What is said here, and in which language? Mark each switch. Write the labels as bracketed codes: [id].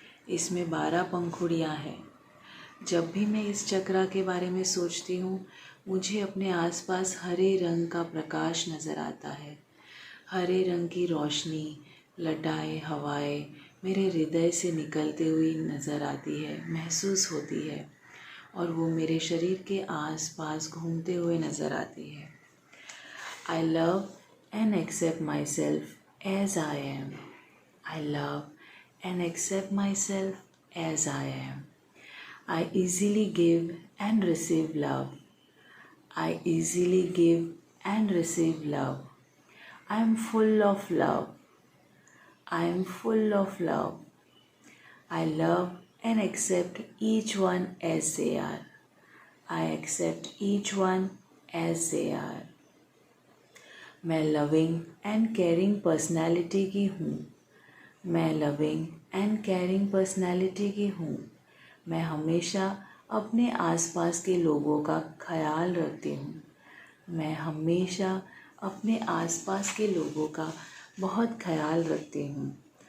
[hi] इसमें 12 पंखुड़ियाँ हैं। जब भी मैं इस चक्र के बारे में सोचती हूँ, मुझे अपने आसपास हरे रंग का प्रकाश नज़र आता है। हरे रंग की रोशनी, लटाएं, हवाएं मेरे हृदय से निकलती हुई नज़र आती है, महसूस होती है, और वो मेरे शरीर के आसपास घूमते हुए नज़र आती है। [en] I love and accept myself as I am. I love and accept myself as I am. I easily give and receive love. I easily give and receive love. I am full of love. I am full of love. I love and accept each one as they are. I accept each one as they are. [hi] मैं loving and caring personality की हूँ। मैं loving and caring personality की हूँ। मैं हमेशा अपने आसपास के लोगों का ख्याल रखती हूँ। मैं हमेशा अपने आसपास के लोगों का बहुत ख्याल रखती हूँ।